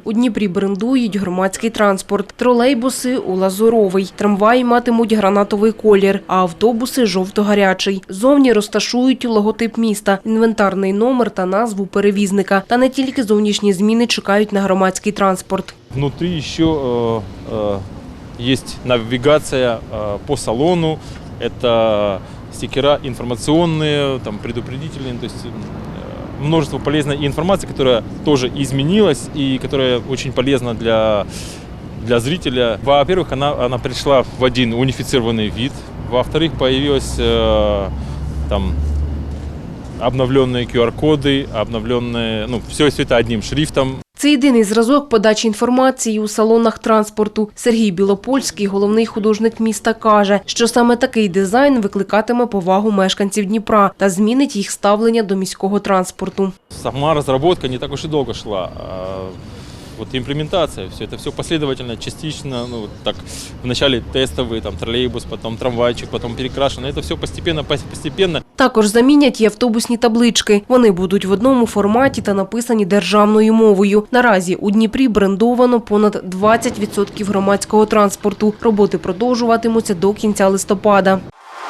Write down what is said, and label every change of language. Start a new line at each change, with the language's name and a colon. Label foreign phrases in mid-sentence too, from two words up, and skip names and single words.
Ukrainian: У Дніпрі брендують громадський транспорт. Тролейбуси – у лазуровий. Трамваї матимуть гранатовий колір, а автобуси – жовто-гарячий. Зовні розташують логотип міста, інвентарний номер та назву перевізника. Та не тільки зовнішні зміни чекають на громадський транспорт.
Russian: Внутри еще есть навигация по салону. Это стикера информационные, там, предупредительные, то есть множество полезной информации, которая тоже изменилась и которая очень полезна для зрителя. Во-первых, она пришла в один унифицированный вид. Во-вторых, появилась там обновленные QR-коды, обновленные, все это одним шрифтом.
Ukrainian: Це єдиний зразок подачі інформації у салонах транспорту. Сергій Білопольський, головний художник міста, каже, що саме такий дизайн викликатиме повагу мешканців Дніпра та змінить їх ставлення до міського транспорту.
Russian: Сама разработка не так уж и долго шла. Вот имплементация, это все последовательно, частично, так вначале тестовый, там троллейбус, потом трамвайчик, потом перекрашено. Это все постепенно.
Ukrainian: Також замінять і автобусні таблички. Вони будуть в одному форматі та написані державною мовою. Наразі у Дніпрі брендовано понад 20% громадського транспорту. Роботи продовжуватимуться до кінця листопада.